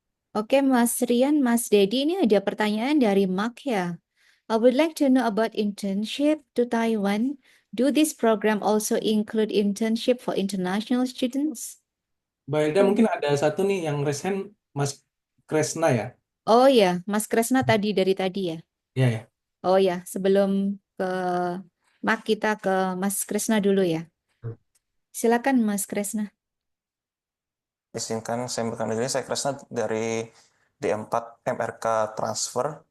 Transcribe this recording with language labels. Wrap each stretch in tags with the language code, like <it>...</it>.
<id>Oke, Mas Rian, Mas Dedi, ini ada pertanyaan dari Mark ya.</id> <en>I would like to know about internship to Taiwan. Do this program also include internship for international students?</en> <id>Mbak Hilda mungkin ada satu nih yang resen Mas Kresna ya. Oh ya, Mas Kresna tadi dari tadi ya. Ya ya. Oh ya, sebelum ke Mark kita ke Mas Kresna dulu ya. Silakan Mas Kresna. Izinkan saya memperkenalkan diri, saya Kresna dari D4 MRK Transfer.</id>